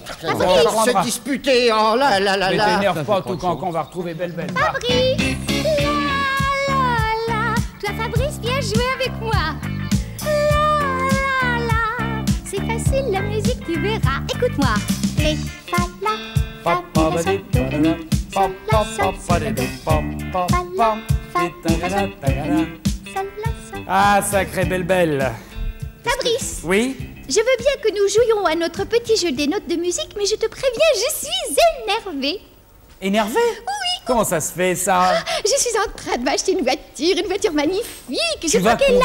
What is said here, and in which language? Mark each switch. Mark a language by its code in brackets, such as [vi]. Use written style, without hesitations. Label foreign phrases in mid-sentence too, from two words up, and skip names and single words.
[fr] On va encore se disputer. Oh là là là Mais là. t'énerve Ça, pas, c'est tout pas de cancan, on va retrouver Belle. Fabrice, la. Toi, Fabrice, viens jouer avec moi. La. C'est facile, la musique, tu verras. Écoute-moi. Ré, fa, la. Fa, mi, la, sol, do, ré, mi. Sol, la, sol, si, do, do. Fa, la. Fa, mi, fa, la. Sol, la, sol. Ah, sacrée belle. Fabrice, Oui? je veux bien que nous jouions à notre petit jeu des notes de musique, mais je te préviens, je suis énervée. Énervé? Oui. Comment ça se fait, ça? Je suis en train de m'acheter une voiture magnifique. Je vas crois qu'elle